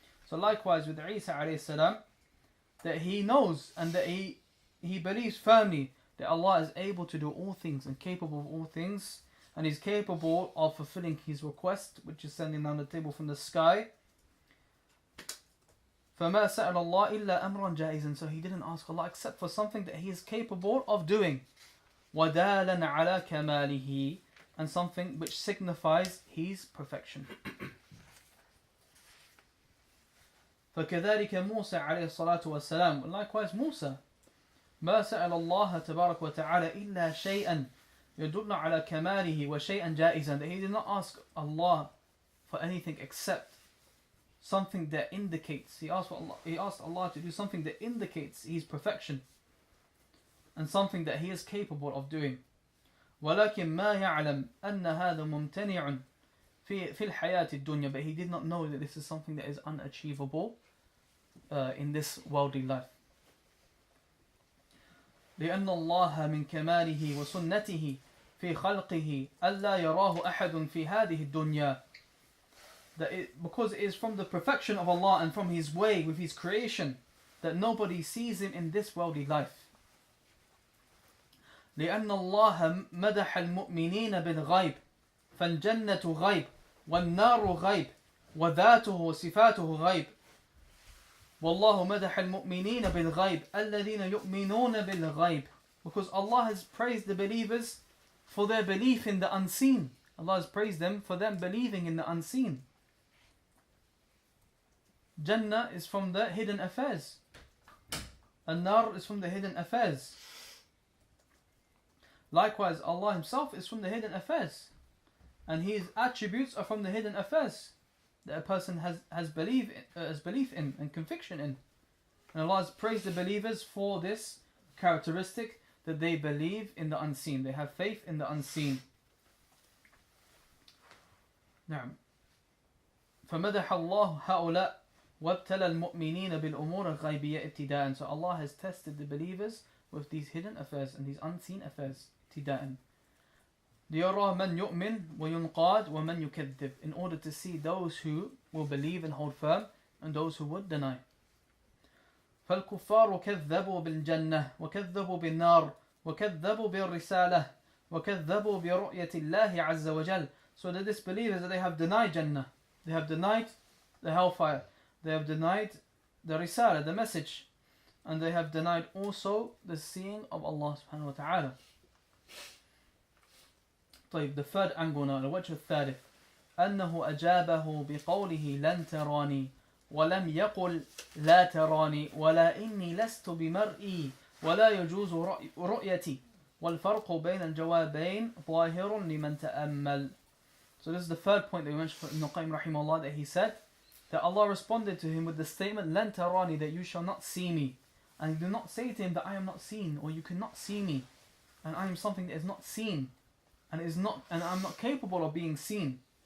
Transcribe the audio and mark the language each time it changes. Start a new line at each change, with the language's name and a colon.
English: So likewise with Isa alayhi salam, that he knows and that he believes firmly that Allah is able to do all things and capable of all things, and is capable of fulfilling his request, which is sending down the table from the sky.
Arabic: فَمَا سَأَلَ اللَّهِ إِلَّا أَمْرًا جَائِزًا.
English: So he didn't ask Allah except for something that he is capable of doing.
Arabic: وَدَالًا عَلَى كَمَالِهِ,
English: and something which signifies his perfection.
Arabic: فكذلك موسى عليه الصلاة والسلام.
English: Likewise Musa,
Arabic: ما سأل الله تبارك وتعالى إلا شيئا يدل على كماله وشيئا جائزا.
English: That he did not ask Allah for anything except something that indicates. He asked Allah to do something that indicates his perfection and something that he is capable of doing.
Arabic: ولكن ما يعلم أن هذا ممتنع في الحياة الدنيا.
English: But he did not know that this is something that is unachievable in this worldly life.
Arabic: لأن الله من كماله وسنته في خلقه ألا يراه أحد في هذه الدنيا.
English: Because it is from the perfection of Allah and from his way with his creation that nobody sees him in this worldly life.
Arabic: لأن الله مدح المؤمنين بالغيب فالجنة غيب والنار غيب وذاته وصفاته غيب والله مدح المؤمنين بالغيب الذين يؤمنون بالغيب.
English: Because Allah has praised the believers for their belief in the unseen. Allah has praised them for them believing in the unseen. Jannah is from the hidden affairs. An-nar is from the hidden affairs. Likewise, Allah himself is from the hidden affairs. And his attributes are from the hidden affairs that a person has belief in and conviction in. And Allah has praised the believers for this characteristic, that they believe in the unseen. They have faith in the unseen.
Arabic: نعم. فمدح الله هؤلاء وابتلى المؤمنين بالأمور الغيبية ابتداءً.
English: So Allah has tested the believers with these hidden affairs and these unseen affairs
Arabic: ابتداءً. ليرى من يؤمن وينقاد ومن يكذب.
English: In order to see those who will believe and hold firm and those who would deny.
Arabic: فالكفار كذبوا بالجنة وكذبوا بالنار وكذبوا بالرسالة وكذبوا برؤية الله عز وجل.
English: So the disbelievers, they have denied Jannah, they have denied the hellfire, they have denied the Risala, the message, and they have denied also the seeing of Allah subhanahu wa ta'ala.
Arabic: طيب,
English: the third angle now,
Arabic: الوجه الثالث أنه أجابه بقوله لن تراني ولم يقل لا تراني ولا إني لست بمرئي ولا يجوز رؤيتي والفرق بين الجوابين ظاهر لمن تأمل.
English: So this is the third point that we mentioned from Al-Qayyim rahimahullah, that he said that Allah responded to him with the statement
Arabic: لن تراني,
English: that you shall not see me, and he did not say to him that I am not seen, or you cannot see me, and I am something that is not seen, and I'm not capable of being seen.